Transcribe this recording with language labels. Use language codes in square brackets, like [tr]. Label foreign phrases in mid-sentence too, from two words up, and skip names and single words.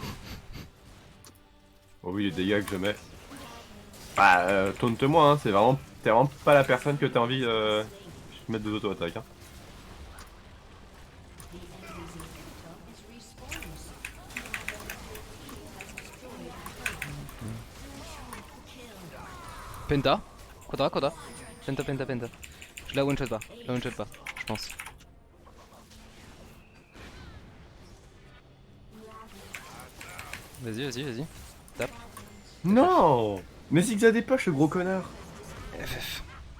[fr] Oh oui, les dégâts que je mets. Bah, taunte-moi, hein, c'est vraiment T'es vraiment pas la personne que t'as envie de mettre de auto-attaque. Hein. Penta. Quadra, quadra. Penta, penta, penta. Je la [en] one shot [fr] pas. Je la [en] one shot [fr] pas, je pense. Vas-y, vas-y, vas-y. Tape. Non. Mais zigzag des poches, le gros connard. FF.